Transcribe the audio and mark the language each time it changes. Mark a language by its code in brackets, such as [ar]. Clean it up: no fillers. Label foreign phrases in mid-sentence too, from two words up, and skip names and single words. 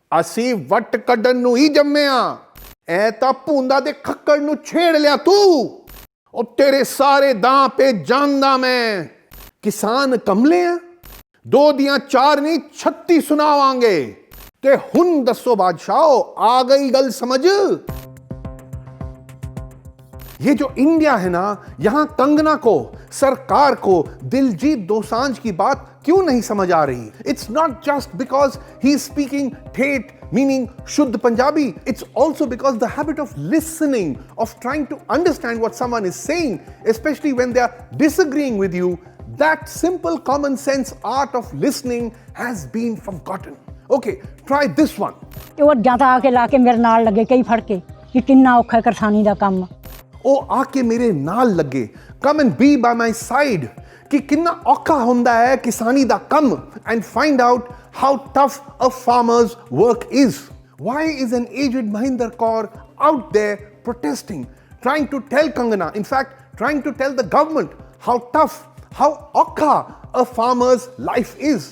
[pa] ਅਸੀਂ ਵੱਟ ਕੱਢਣ ਨੂੰ ਹੀ ਜੰਮਿਆ, ਐ ਤਾਂ ਭੂੰਦਾ ਦੇ ਖੱਕੜ ਨੂੰ ਛੇੜ ਲਿਆ ਤੂੰ। ਉਹ ਤੇਰੇ ਸਾਰੇ ਦਾਂ ਪੇ ਜਾਂਦਾ ਮੈਂ। ਕਿਸਾਨ ਕਮਲੇ ਆ, 2 ਦੀਆਂ 4 ਨਹੀਂ 36 ਸੁਣਾਵਾਂਗੇ। ਤੇ ਹੁਣ ਦੱਸੋ ਬਾਦਸ਼ਾहो, ਆ ਗਈ ਗੱਲ ਸਮਝ? [hi] ये जो इंडिया है ना, यहां कंगना को, सरकार को दिलजीत दोसांझ की बात क्यों नहीं समझ आ रही? [en] It's not just because he is speaking ठेठ, meaning [hi] शुद्ध पंजाबी. [en] It's also because the habit of listening, of trying to understand what someone is saying, especially when they are disagreeing with you, that simple common sense art of listening has been forgotten. Okay, try this one. [pa] ਉਹ ਜਾਂ ਤਾਂ ਆ ਕੇ ਲਾ ਕੇ ਮੇਰੇ ਨਾਲ ਲੱਗੇ ਕਈ ਫੜ ਕੇ ਕਿ ਕਿੰਨਾ ਔਖਾ ਕਿਸਾਨੀ ਦਾ ਕੰਮ। ਉਹ ਆ ਕੇ ਮੇਰੇ ਨਾਲ ਲੱਗੇ, [en] come and be by my side, [pa] ਕਿ ਕਿੰਨਾ ਔਖਾ ਹੁੰਦਾ ਹੈ ਕਿਸਾਨੀ ਦਾ ਕੰਮ, [en] and find out how tough a farmer's work is. Why is an aged Mahinder Kaur out there protesting, trying to tell Kangana, in fact, trying to tell the government how tough, how okha a farmer's life is?